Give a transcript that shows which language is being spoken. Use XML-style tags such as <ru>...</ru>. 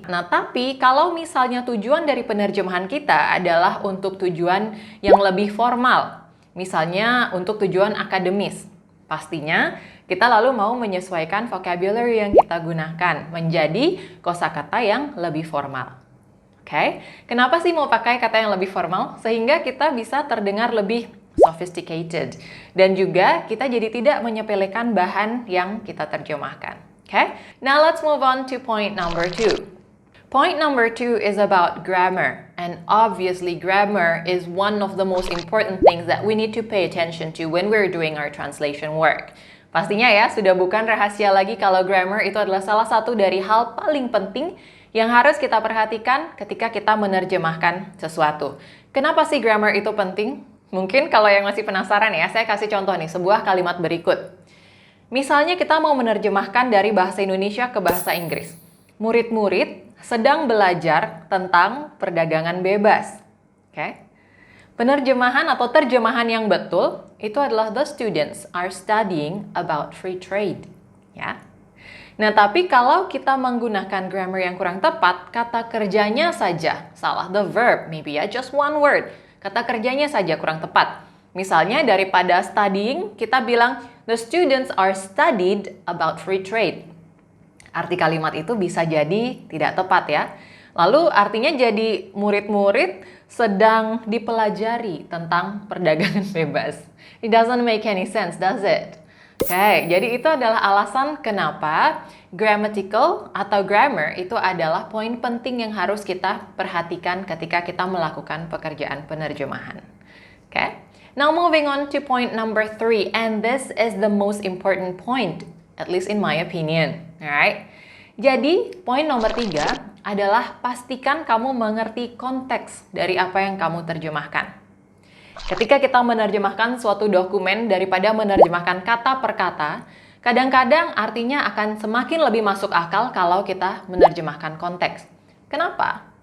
<id>Nah, tapi kalau misalnya tujuan dari penerjemahan kita adalah untuk tujuan yang lebih formal, misalnya untuk tujuan akademis, pastinya kita lalu mau menyesuaikan vocabulary yang kita gunakan menjadi kosakata yang lebih formal. Oke, kenapa sih mau pakai kata yang lebih formal? Sehingga kita bisa terdengar lebih sophisticated. Dan juga kita jadi tidak menyepelekan bahan yang kita terjemahkan.</id> <en>Oke, now let's move on to point number 2. Point number 2 is about grammar. And obviously grammar is one of the most important things that we need to pay attention to when we're doing our translation work.</en> <id>Pastinya ya, sudah bukan rahasia lagi kalau grammar itu adalah salah satu dari hal paling penting yang harus kita perhatikan ketika kita menerjemahkan sesuatu. Kenapa sih grammar itu penting? Mungkin kalau yang masih penasaran ya, saya kasih contoh nih, sebuah kalimat berikut. Misalnya kita mau menerjemahkan dari bahasa Indonesia ke bahasa Inggris. Murid-murid sedang belajar tentang perdagangan bebas. Oke? Penerjemahan atau terjemahan yang betul itu adalah</id> <en>the students are studying about free trade.</en> <id>Ya. Nah, tapi kalau kita menggunakan grammar yang kurang tepat, kata kerjanya saja salah,</id> <en>the verb, maybe ya, just one word.</en> <id>Kata kerjanya saja kurang tepat. Misalnya daripada studying, kita bilang,</id> <en>the students are studied about free trade.</en> <id>Arti kalimat itu bisa jadi tidak tepat ya. Lalu artinya jadi murid-murid sedang dipelajari tentang perdagangan bebas.</id> <en>It doesn't make any sense, does it?</en> <id>Oke, jadi itu adalah alasan kenapa grammatical atau grammar itu adalah poin penting yang harus kita perhatikan ketika kita melakukan pekerjaan penerjemahan.</id> <en>Oke, now moving on to point number 3, and this is the most important point, at least in my opinion.</en> <id>Alright, jadi poin nomor 3 adalah pastikan kamu mengerti konteks dari apa yang kamu terjemahkan. Ketika kita menerjemahkan suatu dokumen daripada menerjemahkan kata per kata, kadang-kadang artinya akan semakin lebih masuk akal kalau kita menerjemahkan konteks. Kenapa?</id>